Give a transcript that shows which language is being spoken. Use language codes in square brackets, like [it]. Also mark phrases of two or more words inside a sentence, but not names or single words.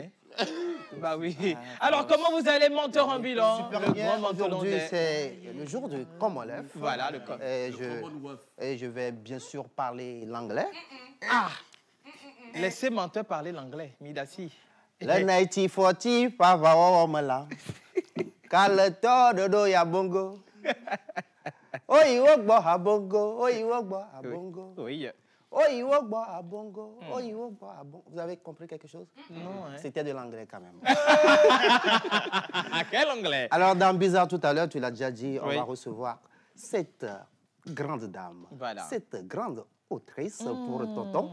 [fr] Bah oui. Alors, comment vous allez, menteur ambulant? Super bien. Aujourd'hui, c'est le jour du Commonwealth. Voilà, le et je vais bien sûr parler l'anglais. Ah! Laissez menteur parler l'anglais, Midassi. Le 1940, pava wawamala. Kaleto dodo ya bongo. Oyi wogbo ha bongo, oyi wogbo ha bongo. Oui. Vous avez compris quelque chose? Non. Hein? C'était de l'anglais quand même. Quel anglais? Alors, dans Bizarre tout à l'heure, tu l'as déjà dit, on va recevoir cette grande dame, cette grande autrice pour Tonton.